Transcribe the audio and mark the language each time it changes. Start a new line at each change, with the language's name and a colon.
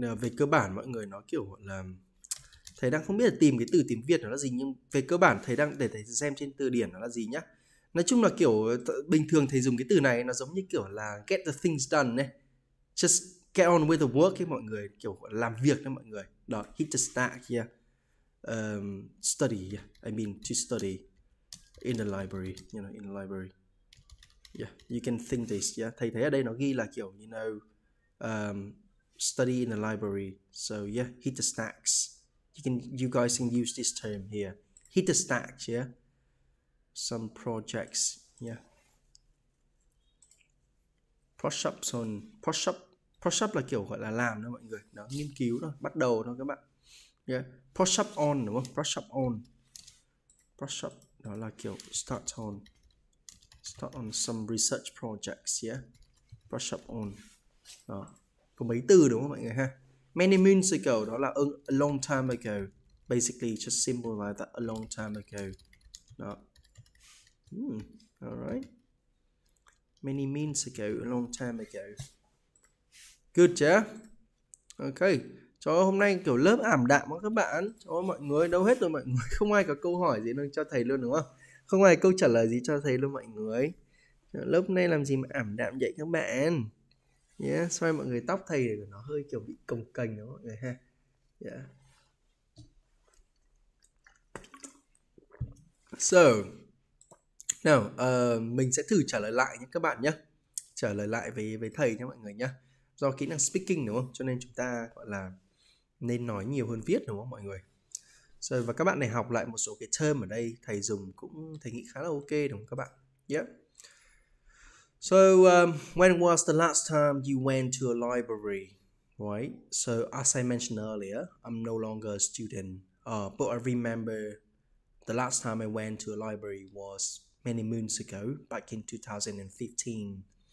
Vietnamese: Về cơ bản mọi người nó kiểu gọi là thầy đang không biết là tìm cái từ tiếng Việt nó là gì, nhưng về cơ bản thầy đang để thầy xem trên từ điển nó là gì nhá. Nói chung là kiểu bình thường thầy dùng cái từ này nó giống như kiểu là
English: get the things done
Vietnamese: này.
English: Just get on with the work
Vietnamese: ấy mọi người, kiểu làm việc đấy mọi người.
English: Đó, hit the stack, yeah. Study, yeah. I mean to study in the library, you know, in the library. Yeah, you can think this, yeah.
Vietnamese: Thầy thấy ở đây nó ghi là kiểu,
English: you know, study in the library. So yeah, hit the stacks. You guys can use this term here. Hit the stacks, yeah. Some projects, yeah. Push ups on,
Vietnamese: push up là kiểu gọi là làm đó mọi người. Đó, nghiên cứu thôi, bắt đầu thôi các bạn. Yeah,
English: push up on
Vietnamese: đúng không?
English: Push up on. Push up
Vietnamese: đó là kiểu
English: start on some research projects, yeah. Push up on. Đó.
Vietnamese: Có mấy từ đúng không mọi người ha?
English: Many moons ago
Vietnamese: đó là
English: a long time ago. Basically just simple like that, a long time ago. Đó. Alright. Many moons ago, a long time ago. Good chưa? Ok.
Vietnamese: Cho hôm nay kiểu lớp ảm đạm quá các bạn. Cho mọi người đâu hết rồi mọi người. Không ai có câu hỏi gì đâu cho thầy luôn đúng không? Không ai câu trả lời gì cho thầy luôn mọi người. Lớp này làm gì mà ảm đạm vậy các bạn? Yeah, xoay mọi người tóc thầy để nó hơi kiểu bị cồng kềnh đó mọi người ha. Yeah. So, nào, mình sẽ thử trả lời lại nhé các bạn nhé. Trả lời lại với thầy nha mọi người nhé. Do kỹ năng speaking đúng không? Cho nên chúng ta gọi là nên nói nhiều hơn viết đúng không mọi người? So, và các bạn này học lại một số cái term ở đây thầy dùng cũng thầy nghĩ khá là ok đúng không các bạn?
English: Yeah. So, when was the last time you went to a library? Right? So, as I mentioned earlier, I'm no longer a student, but I remember the last time I went to a library was many moons ago, back in 2015.